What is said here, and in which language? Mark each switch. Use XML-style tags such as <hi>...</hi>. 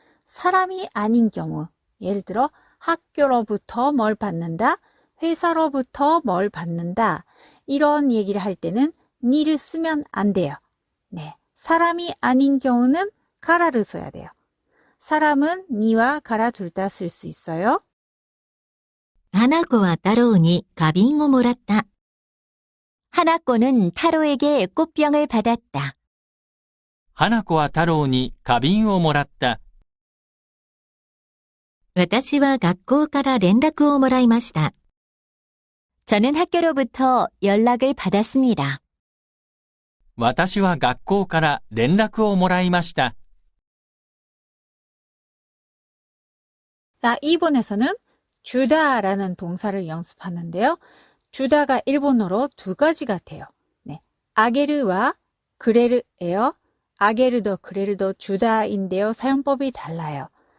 <ko>사람이 아닌 경우, 예를 들어 학교로부터 뭘 받는다, 회사로부터 뭘 받는다, 이런 얘기를 할 때는 니를 쓰면 안 돼요. 네, 사람이 아닌 경우는 가라를 써야 돼요. 사람은 니와 가라 둘 다 쓸 수 있어요.</ko> <ja>花子は太郎に花瓶をもらった。</ja> <ko>하나꼬는 타로에게 꽃병을 받았다.</ko> <ja>花子は太郎に花瓶をもらった。私は学校から連絡をもらいました.</ja> <ko>저는 학교로부터 연락을 받았습니다.</ko> <ja>私は学校から連絡をもらいました。</ja> <ko>자, 2번에서는 주다라는 동사를 연습하는데요. 주다가 일본어로 두 가지가 돼요. 네, 아게르와 그레르예요. 아게르도 그레르도 주다인데요. 사용법이 달라요.</ko>